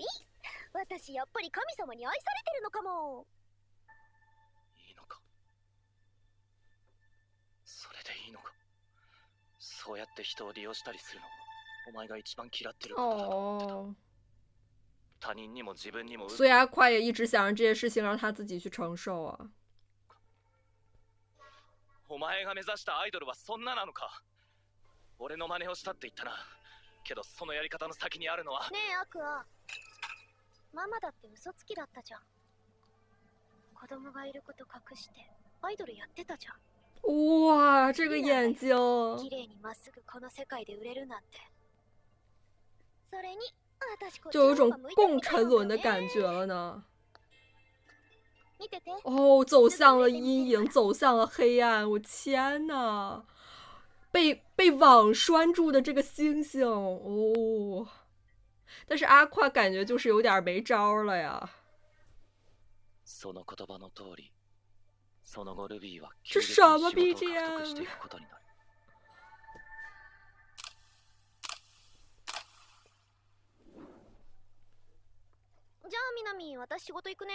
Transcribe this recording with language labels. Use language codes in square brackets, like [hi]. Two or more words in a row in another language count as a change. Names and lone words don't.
[ja] 私やっぱり神様に愛されてるのかも。いいのか。それでいいのか。そうやって人を利用したりするのお前が一番嫌ってることだと思ってた。他人にも自分にも。 [zh] 所以阿快也一直想让这些事情让他自己去承受啊。 [ja] お前が目指したアイドルはそんななのか。俺の真似をしたって言ったな。けどそのやり方の先にあるのは。ねえアクア、ママだって嘘つきだったじゃん。子供がいること隠してアイドルやってたじゃん。 [zh] 哇，这个眼睛， [ja] 綺麗にまっすぐこの世界で売れるなんて。それに私こっち [zh] 就有一种 [ja] の方が向いてる [zh] 更沉沦的感觉了呢。 [ja] 見てて。 [zh] 哦，走向了阴影，走向了黑暗，我天哪！被网拴住的这个星星哦，但是阿快感觉就是有点没招了呀。 [ja] その言葉の通り、その後ルビーは [zh] 这什么 BGM？ [ja] していくことになる。じゃあみなみ、私仕事行くね。